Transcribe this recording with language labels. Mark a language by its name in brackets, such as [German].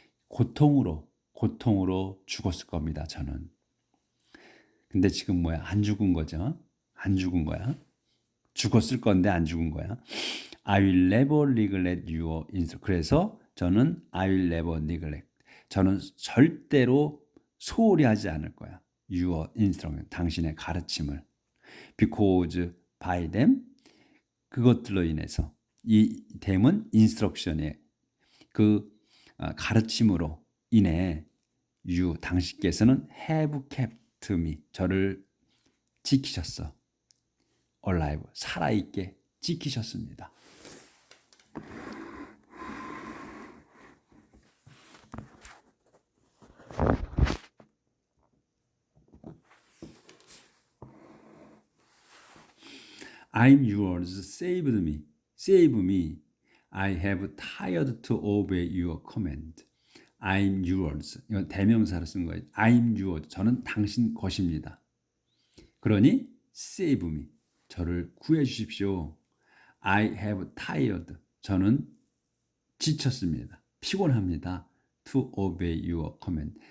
[Korean] 고통으로 죽었을 겁니다. 저는. 근데 지금 뭐야? 안 죽은 거죠. 안 죽은 거야. 죽었을 건데 안 죽은 거야. [English] I will never neglect your instruction. [Korean] 그래서 저는 [English] I will never neglect. [Korean] 저는 절대로 소홀히 하지 않을 거야. [English] Your instruction. [Korean] 당신의 가르침을. [English] Because by them [Korean] 그것들로 인해서 이 them은 instruction의 그 가르침으로 인해 you 당신께서는 [English] have kept me [Korean] 저를 지키셨어. alive 살아있게 지키셨습니다. [English] I'm yours, save me. I have tired to obey your command. I'm yours. [Korean] 이건 대명사로 쓴 거예요. [English] I'm yours. [Korean] 저는 당신 것입니다. 그러니 [English] save me. [Korean] 저를 구해 주십시오. [English] I have tired. [Korean] 저는 지쳤습니다. 피곤합니다. [English] To obey your command.